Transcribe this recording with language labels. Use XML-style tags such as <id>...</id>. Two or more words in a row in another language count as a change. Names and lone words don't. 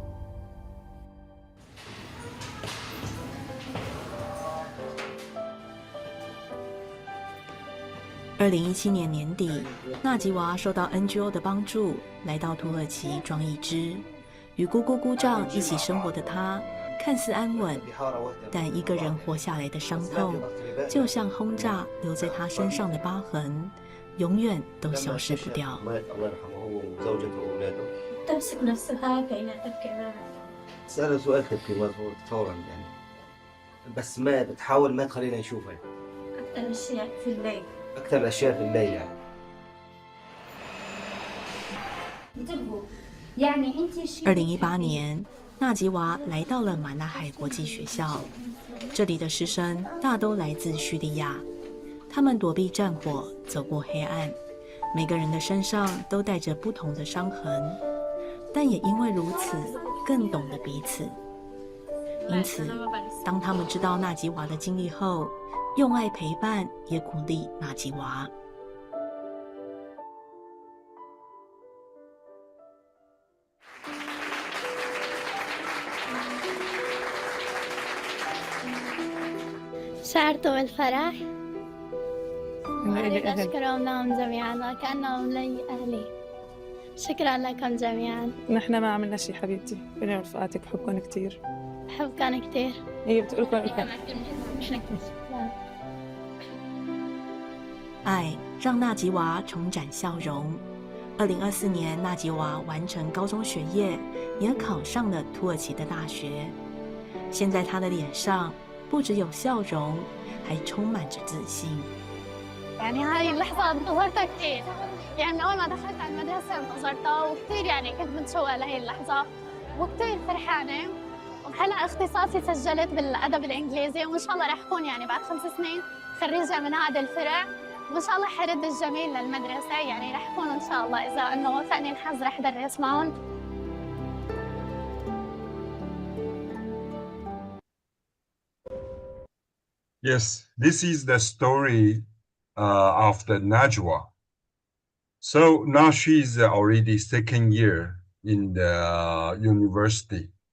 <zh>2017 年年底，纳吉娃受到 NGO 的帮助，来到土耳其装义肢。与姑姑姑丈一起生活的他，看似安稳，但一个人活下来的伤痛，就像轰炸留在他身上的疤痕，永远都消失不掉。</zh> <ar>تمسك نفسها كأنها تبكي أمامك. سأل سؤال تبكي فورا يعني. بس ما بتحاول ما تخلينا نشوفها. أكثر الأشياء في الليل. أكثر الأشياء في الليل يعني. انتبهوا يعني أنت</ar> <zh>2018 年，纳吉娃来到了马纳海国际学校，这里的师生大都来自叙利亚，他们躲避战火，走过黑暗，每个人的身上都带着不同的伤痕，但也因为如此，更懂得彼此。因此，当他们知道纳吉娃的经历后，用爱陪伴，也鼓励纳吉娃。</zh> <ar>شعرت بالفرح أريد أشكرهم لهم جميعا وكأنهم لي أهلي. شكرا لكم جميعا. نحن ما عملنا شي حبيبتي، أنا ورفقاتك بحبكم كتير. بحبكم كتير. هي بتقولكم</ar> <zh>爱让纳吉娃重展笑容。2024年，纳吉娃完成高中学业，也考上了土耳其的大学。现在她的脸上不只有笑容，还充满着自信。</zh> <ar>يعني هاي اللحظة انتظرتها كتير، يعني من أول ما دخلت على المدرسة انتظرتها وكتير يعني كنت متشوقة لهي اللحظة وكتير فرحانة. وهلا اختصاصي سجلت بالأدب الإنجليزي وإن شاء الله رح أكون يعني بعد 5 سنين خريجة من هذا الفرع، وإن شاء الله حرد الجميل للمدرسة، يعني رح أكون إن شاء الله إذا إنه وفقني الحظ رح أدرس معهم.</ar> <en>Yes, this is the story of the Najwa. So now she's already second year in the university.</en>